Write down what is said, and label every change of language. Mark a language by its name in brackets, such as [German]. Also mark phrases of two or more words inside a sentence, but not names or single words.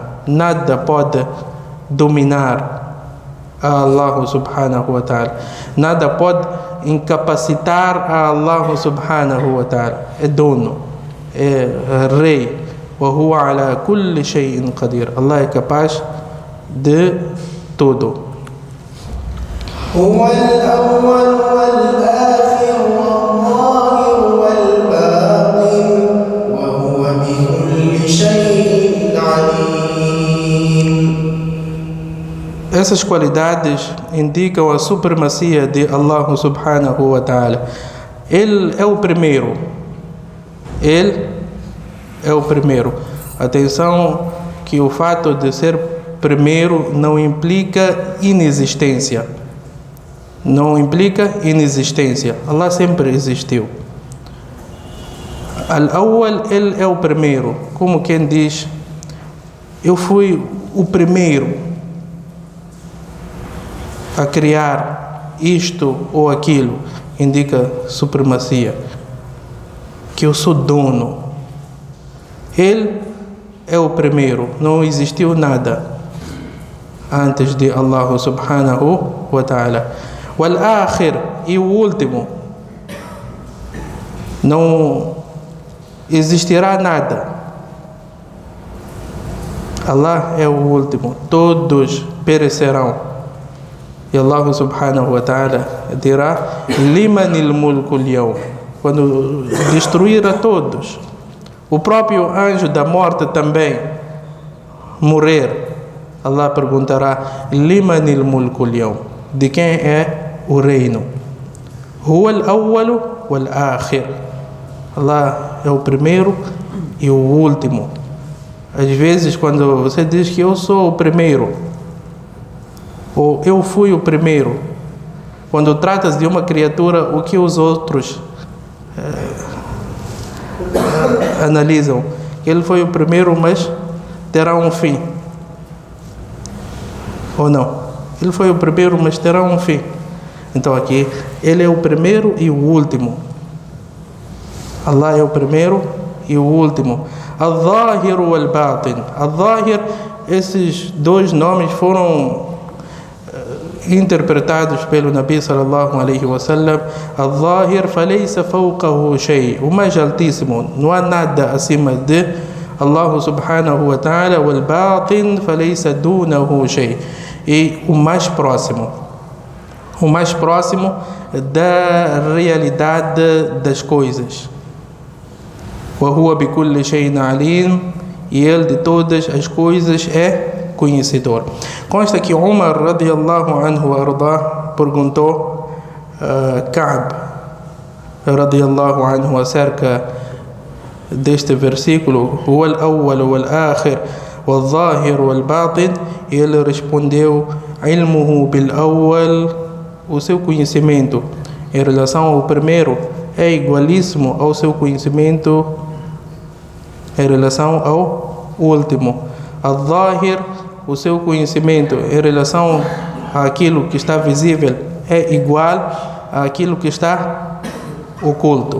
[Portuguese] Nada pode dominar a Allah [Arabic] سبحانه وتعالى. [Portuguese] Nada pode incapacitar a Allah [Arabic] سبحانه وتعالى. [Portuguese] É dono, é rei. [Arabic] وهو على كل شيء قدير. [Portuguese] Allah é capaz de tudo. [Arabic] هو الأول والآخر والظاهر والباطن وهو بكل شيء عليم. [Portuguese] Essas qualidades indicam a supremacia de Allah [Arabic] سبحانه وتعالى. [Portuguese] Ele é o primeiro. Ele é o primeiro. Atenção que o fato de ser primeiro não implica inexistência. Não implica inexistência. Allah sempre existiu. Al-Awwal, Ele é o primeiro. Como quem diz, eu fui o primeiro a criar isto ou aquilo. Indica supremacia. Que eu sou dono. Ele é o primeiro. Não existiu nada antes de Allah [Arabic] سبحانه وتعالى. [Portuguese] Wal-Akhir, e o último. Não existirá nada. Allah é o último. Todos perecerão. E Allah [Arabic] سبحانه وتعالى [Portuguese] dirá: [Arabic] لمن الملك اليوم. [Portuguese] Quando destruir a todos, O próprio anjo da morte também morrer, Allah perguntará: [Arabic] لمن الملك اليوم? [Portuguese] De quem é o reino? [Arabic] هو الأول والآخر. [Portuguese] Allah é o primeiro e o último. Às vezes, quando você diz que eu sou o primeiro, ou eu fui o primeiro, quando tratas de uma criatura, o que os outros analisam? Ele foi o primeiro, mas terá um fim. Ou não? Ele foi o primeiro, mas terá um fim. Então aqui, ele é o primeiro e o último. Allah é o primeiro e o último. [Arabic] الظاهر والباطن. الظاهر, [Portuguese] esses dois nomes foram interpretados pelo Nabi [Arabic] صلى الله عليه وسلم. الظاهر فليس فوقه شيء. [Portuguese] O mais altíssimo, não há nada acima de Allah [Arabic] سبحانه وتعالى. والباطن فليس دونه شيء. [Portuguese] E o mais próximo da realidade das coisas. [Arabic] وَهُوَ بِكُلِّ شَيْءٍ عَلِيمٍ. [Portuguese] E ele de todas as coisas é conhecedor. Consta que Umar [Arabic] رضي الله عنه [Portuguese] ardá perguntou a Ka'b [Arabic] رضي الله عنه [Portuguese] acerca deste versículo: [Arabic] هُوَ الْأَوَّلُ وَالْآخِرُ وَالظَّاهِرُ وَالْبَاطِنُ. [Portuguese] E ele respondeu: [Arabic] علمه بالأول. [Portuguese] O seu conhecimento em relação ao primeiro é igualíssimo ao seu conhecimento em relação ao último. Al-Zahir, o seu conhecimento em relação àquilo que está visível é igual àquilo que está oculto.